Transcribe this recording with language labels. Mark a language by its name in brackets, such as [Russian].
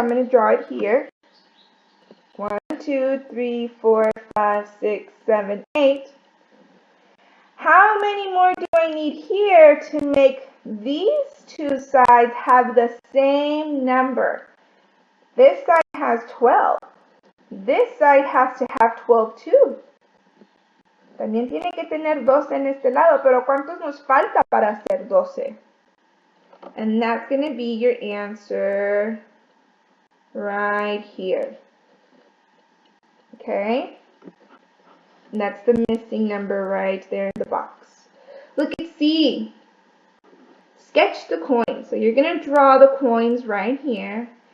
[English] I'm going to draw it here. 1, 2, 3, 4, 5, 6, 7, 8. How many more do I need here to make these two sides have the same number? This side has 12. This side has to have 12 too. [Spanish] También tiene que tener 12 en este lado, pero ¿cuántos nos falta para hacer 12? [English] And that's going to be your answer right here. Okay? And that's the missing number right there in the box. Look at C. Sketch the coins. So you're going to draw the coins right here.